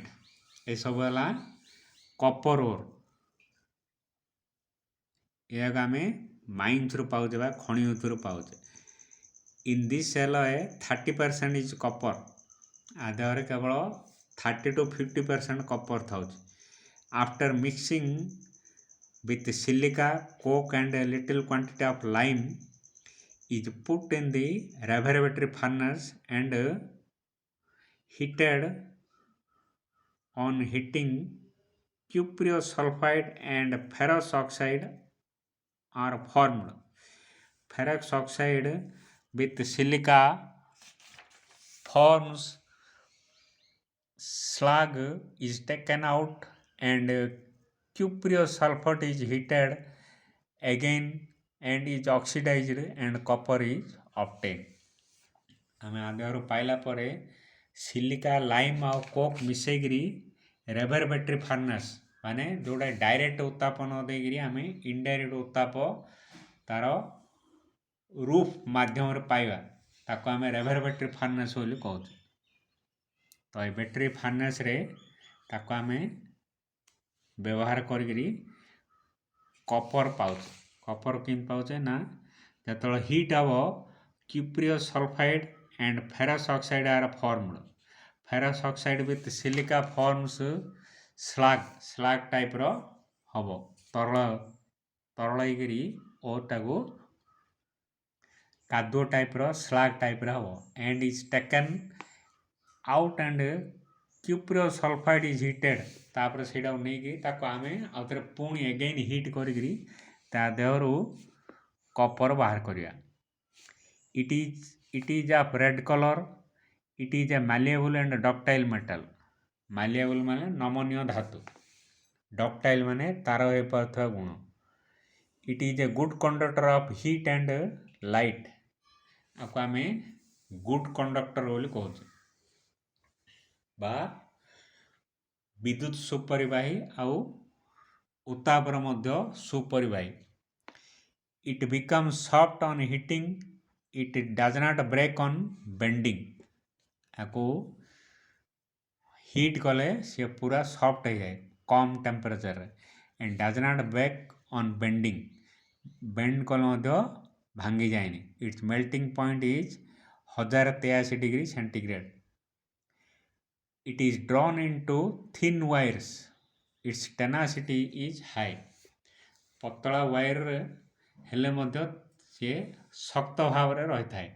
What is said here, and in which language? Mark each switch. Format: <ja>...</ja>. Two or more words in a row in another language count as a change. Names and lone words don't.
<or>ଏସବୁ ହେଲା</or> <en>copper ore.</en> <or>ଏହାକୁ ଆମେ ମାଇନ୍ସରୁ ପାଉଛେ ବା ଖଣି ଭିତରୁ ପାଉଛେ।</or> <en>in this alloy 30% is copper.</en> <or>ଆ ଦେହରେ କେବଳ 30 to 50% କପର ଥାଉଛି।</or> <en>after mixing with silica, coke and a little quantity of lime is put in the reverberating furnace and heated. On heating, cupreous sulfide and ferrous oxide are formed. Ferrous oxide with silica forms slag is taken out and cupreous sulfate is heated again and is oxidized and copper is obtained.</en> <or>ଆମେ ଆଦେହରୁ ପାଇଲା ପରେ ସିଲିକା, ଲାଇମ୍ ଆଉ କୋକ୍ ମିଶେଇକିରି</or> <en>reverberatory furnace</en> <or>ମାନେ ଯେଉଁଟା ଡାଇରେକ୍ଟ ଉତ୍ତାପ ନ ଦେଇକିରି ଆମେ ଇନଡାଇରେକ୍ଟ ଉତ୍ତାପ ତାର ରୁଫ୍ ମାଧ୍ୟମରେ ପାଇବା, ତାକୁ ଆମେ</or> <en>reverberatory furnace</en> <or>ବୋଲି କହୁଛୁ। ତ ଏ ବ୍ୟାଟେରୀ ଫର୍ନେସ୍ରେ ତାକୁ ଆମେ ବ୍ୟବହାର କରିକିରି କପର ପାଉଛେ। କପର କେମିତି ପାଉଛେ ନା, ଯେତେବେଳେ ହିଟ୍ ହେବ,</or> <en>cupreous sulfide and ferrous oxide are formed. Ferrous oxide with silica forms slag</en> <or>ଟାଇପ୍ର ହେବ, ତରଳ ହେଇକିରି ଓଟାକୁ କାଦୁଅ ଟାଇପ୍ର ସ୍ଲାଗ ଟାଇପ୍ର ହେବ।</or> <en>and is taken out and cupreous sulfide is heated.</en> <or>ତାପରେ ସେଇଟାକୁ ନେଇକି ତାକୁ ଆମେ ଆଉଥରେ ପୁଣି</or> <en>again heat</en> <or>କରିକିରି ତା ଦେହରୁ କପର ବାହାର କରିବା।</or> <en>It is of red color. It is a malleable and ductile metal.</en> <or>Malleable ମାନେ ନମନୀୟ ଧାତୁ, ductile ମାନେ ତାର ହୋଇପାରୁଥିବା ଗୁଣ।</or> <en>It is a good conductor of heat and light.</en> <or>ଆକୁ ଆମେ</or> <en>good conductor</en> <or>ବୋଲି କହୁଛେ ବା ବିଦ୍ୟୁତ୍ ସୁପରିବାହୀ ଆଉ ଉତ୍ତାପର ମଧ୍ୟ ସୁପରିବାହୀ।</or> <en>It becomes soft on heating. It does not break on bending.</en> <or>ଆକୁ ହିଟ୍ କଲେ ସିଏ ପୁରା ସଫ୍ଟ ହେଇଯାଏ କମ୍ ଟେମ୍ପରେଚରରେ।</or> <en>and does not break on bending.</en> <or>ବେଣ୍ଡ କଲେ ମଧ୍ୟ ଭାଙ୍ଗି ଯାଏନି।</or> <en>Its melting point is 1083 degree centigrade. It is drawn into thin wires. Its tenacity is high.</en> <or>ପତଳା ୱାୟାରରେ ହେଲେ ମଧ୍ୟ ସିଏ ଶକ୍ତ ଭାବରେ ରହିଥାଏ।</or>